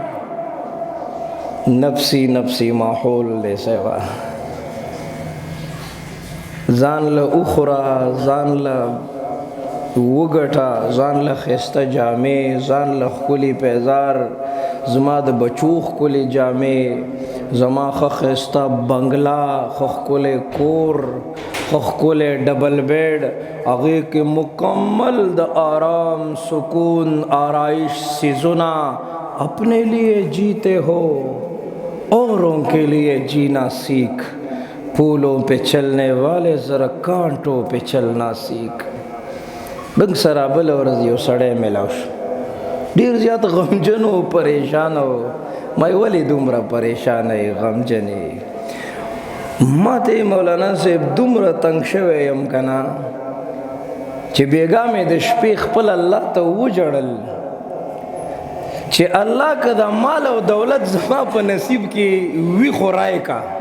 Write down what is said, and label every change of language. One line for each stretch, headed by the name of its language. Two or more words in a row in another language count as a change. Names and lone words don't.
Pashto: نفسی نفسی ماحول دی سیوا، ځان له وخوره، ځان له وګټه، ځان له ښایسته جامې، ځان له ښکلي پیزار، زما د بچو ښکلي جامې، زما ښه ښایسته بنګله، ښه ښکلی کور، ښه ښکلی ډبل بیډ، هغې کې مکمل د آرام سکون آرائش سیزونه.
Urdu: اپنے لیے جیتے ہو اوروں کے لیے جینا سیکھ، پھولوں پہ چلنے والے ذرا کانٹوں پہ چلنا سیکھ.
Pashto: بنګ سره بل ورځ یو سړی میلاو شو، ډېر زیات غمجن و، پریشان و. ما یې ولې دومره پریشانه یې غمجن یې؟ ما ته مولانا صاحب دومره تنګ شوی یم که نه چې بېګا مې د شپې خپل الله ته وژړل چې الله که دا مال او دولت زما په نصیب کې وي خو رای کا،